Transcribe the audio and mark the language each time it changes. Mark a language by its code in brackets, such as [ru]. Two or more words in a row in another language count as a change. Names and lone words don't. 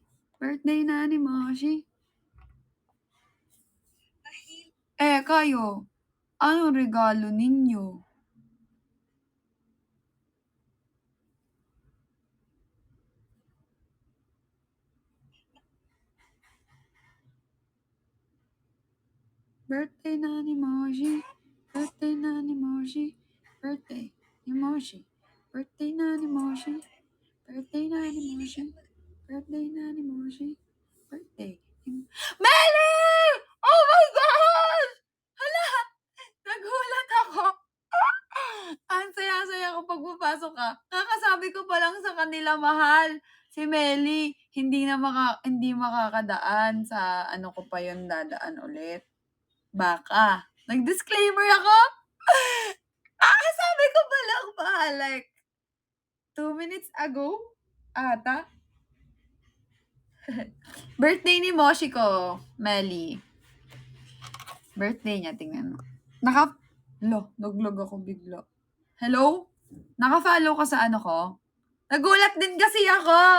[tl] Birthday na ni Moshi. Kayo, anong regalo ninyo? Birthday na ni Moshi. Birthday na ni Moshi. Birthday ni Moshi. Birthday na ni Moshi. Birthday na ni Moshi. Birthday na ni Moshi. Birthday. [en] Melly! Oh my God! [tl] Hala! Nagulat ako. Ang saya-saya ko pag pupasok ka. Kakasabi ko pa lang sa kanila, mahal. Si Melly, hindi makakadaan sa ko pa yun dadaan ulit. Baka. Nag-disclaimer ako. Sabi ko pa lang, mahal. [en] Like, 2 minutes ago, [tl] ata. Birthday ni Moshi ko, Melly. Birthday niya, tingnan mo. Naglog ako bigla. Hello? Naka-follow ka sa ko? Nagulat din kasi ako.